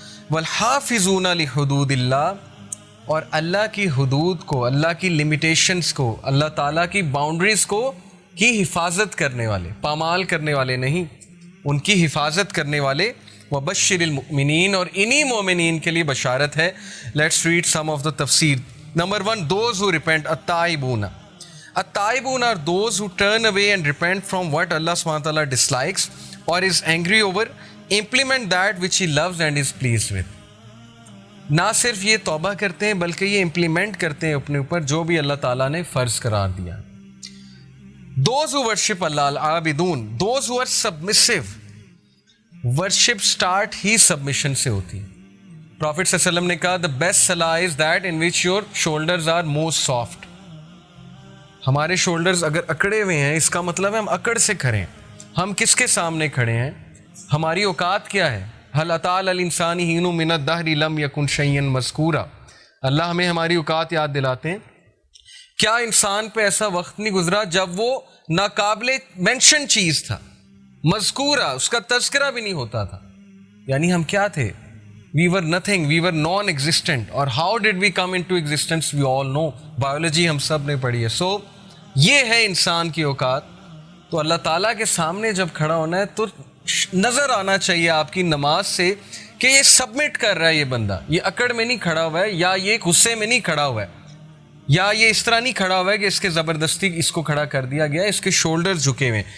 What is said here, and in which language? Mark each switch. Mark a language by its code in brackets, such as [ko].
[ar] والحافظون لحدود اللہ, [ur] اور اللہ کی حدود کو, اللہ کی لمیٹیشنز کو, اللہ تعالیٰ کی باؤنڈریز کو کی حفاظت کرنے والے, پامال کرنے والے نہیں, ان کی حفاظت کرنے والے. [ar] وبشر المؤمنین, [ur] اور انہی مومنین کے لیے بشارت ہے. [en] Let's read some of the تفسیر. Number 1, those who repent. التائبون, التائبون are those who turn away and repent from what Allah subhanahu wa ta'ala dislikes or is angry over, implement that which He loves and is pleased with. [ur] نہ صرف یہ توبہ کرتے ہیں بلکہ یہ implement کرتے ہیں اپنے اوپر جو بھی اللہ تعالیٰ نے فرض قرار دیا. [en] Those who worship Allah, al-abidun, those who are submissive. [ur] Worship start he submission سے ہوتی ہے. [en] Prophet صلی اللہ علیہ وسلم [ur] نے کہا [en] the best salah is that in which your shoulders are most soft. [ur] ہمارے شولڈرز اگر اکڑے ہوئے ہیں, اس کا مطلب ہے ہم اکڑ سے کھڑے ہیں. ہم کس کے سامنے کھڑے ہیں؟ ہماری اوقات کیا ہے؟ [ar] هل اتى على الانسان حين من الدهر لم يكن شيئا مذكورا. [ur] اللہ ہمیں ہماری اوقات یاد دلاتے ہیں. کیا انسان پہ ایسا وقت نہیں گزرا جب وہ ناقابل مینشن چیز تھا, مذکورہ, اس کا تذکرہ بھی نہیں ہوتا تھا. یعنی ہم کیا تھے؟ [en] We were nothing, we were non-existent. اور how did we come into existence? We all know. [ur] Biology ہم سب نے پڑھی ہے. سو یہ ہے انسان کی اوقات. تو اللہ تعالیٰ کے سامنے جب کھڑا ہونا ہے تو نظر آنا چاہیے آپ کی نماز سے کہ یہ سبمٹ کر رہا ہے, یہ بندہ یہ اکڑ میں نہیں کھڑا ہوا ہے, یا یہ غصے میں نہیں کھڑا ہوا ہے, یا یہ اس طرح نہیں کھڑا ہوا ہے کہ اس کے زبردستی اس کو کھڑا کر دیا گیا, اس کے شولڈر جھکے ہوئے.